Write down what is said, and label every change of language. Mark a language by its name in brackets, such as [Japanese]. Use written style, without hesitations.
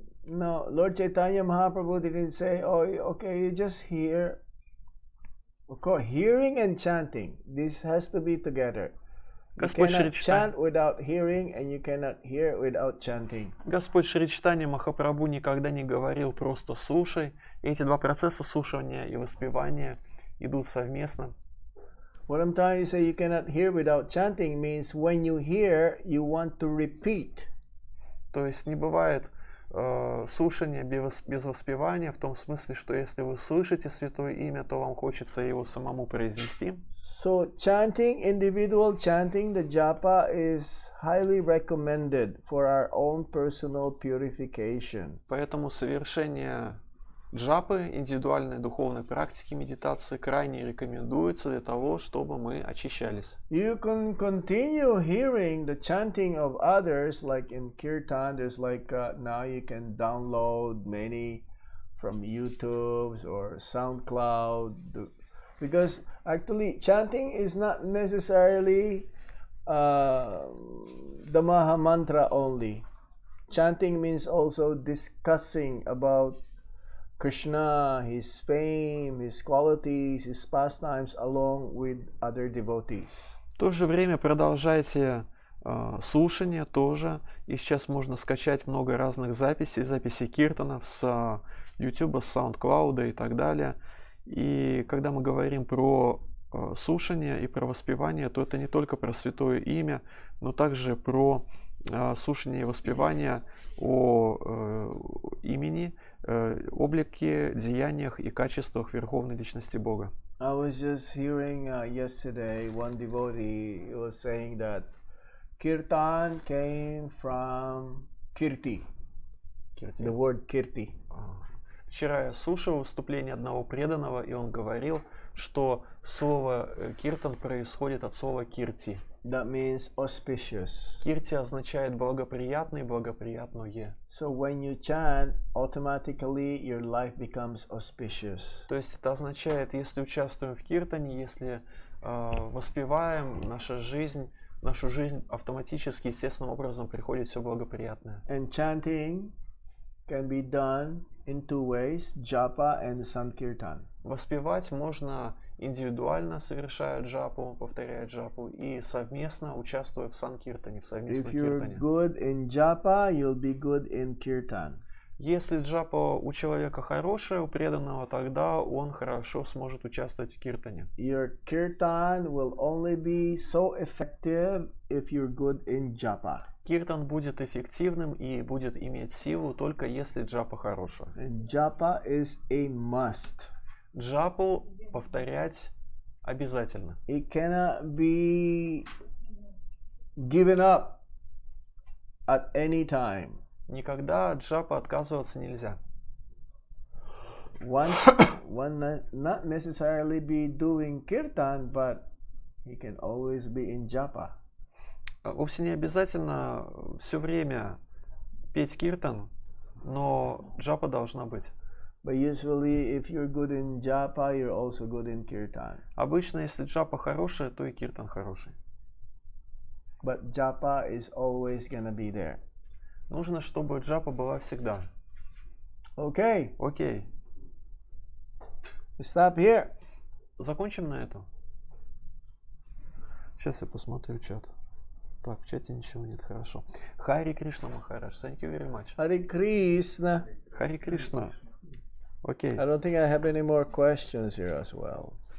[English] No, Lord Chaitanya Mahaprabhu didn't say, oh, okay, you just hear. Of course, hearing and chanting, this has to be together. You [Russian] Господь [English] cannot [Russian] Шри [English] chant without hearing, and you cannot hear without chanting. [Russian] Господь Шри Чайтанья Махапрабху никогда не говорил просто слушай. И эти два процесса, слушания и воспевания, идут совместно. [English] What I'm trying to say, you cannot hear without chanting means when you hear, you want to repeat. [Russian] То есть не бывает слушания без воспевания, в том смысле, что если вы слышите святое имя, то вам хочется его самому произнести. [English] So chanting, individual chanting, the japa is highly recommended for our own personal purification. [Russian] Поэтому совершение джапы, индивидуальной духовной практики медитации крайне рекомендуется для того, чтобы мы очищались. [English] You can continue hearing the chanting of others, like in kirtan. There's like now you can download many from YouTube or SoundCloud, because actually chanting is not necessarily the Maha Mantra only. Chanting means also discussing about Krishna, his fame, his qualities, his pastimes along with other devotees. [Russian] В то же время продолжайте слушание тоже. И сейчас можно скачать много разных записей киртанов с YouTube, с SoundCloud и так далее. И когда мы говорим про слушание и про воспевание, то это не только про святое имя, но также про слушание и воспевание о имени, облике, деяниях и качествах Верховной Личности Бога. [English] I was just hearing yesterday one devotee was saying that Kirtan came from Kirti. The word Kirti. [Russian] Вчера я слушал выступление одного преданного, и он говорил, что слово киртан происходит от слова кирти. [English] That means auspicious. [Russian] Кирти означает благоприятный, благоприятное. [English] So when you chant, automatically your life becomes auspicious. [Russian] То есть это означает, если участвуем в киртане, если воспеваем, нашу жизнь автоматически, естественным образом приходит все благоприятное. [English] And chanting can be done in two ways, japa and sankirtan. [Russian] Воспевать можно индивидуально, совершая джапу, повторяя джапу, и совместно участвуя в санкиртане, в совместном [English] If you're [Russian] киртане. [English] good in japa, you'll be good in kirtan. [Russian] Если джапа у человека хорошая, у преданного, тогда он хорошо сможет участвовать в киртане. [English] Your kirtan will only be so effective if you're good in japa. [Russian] Киртан будет эффективным и будет иметь силу только если джапа хорошая. [English] And japa is a must. [Russian] Джапу повторять обязательно. [English] It cannot be given up at any time. [Russian] Никогда от джапа отказываться нельзя. [English] One not necessarily be doing kirtan, but he can always be in japa. [Russian] Вовсе не обязательно все время петь киртан, но джапа должна быть. [English] But usually, if you're good in japa, you're also good in kirtan. [Russian] Обычно, если джапа хорошая, то и киртан хороший. [English] But japa is always gonna be there. [Russian] Нужно, чтобы джапа была всегда. [English] Okay, [Russian] Окей. [English] stop here. [Russian] Закончим на этом. Сейчас я посмотрю чат. Так, в чате ничего нет, хорошо. [English] Хари Кришна Махарадж, thank you very much. Hare Krishna. [Russian] Хари Кришна. Окей. [English] I don't think I have any more questions here as well.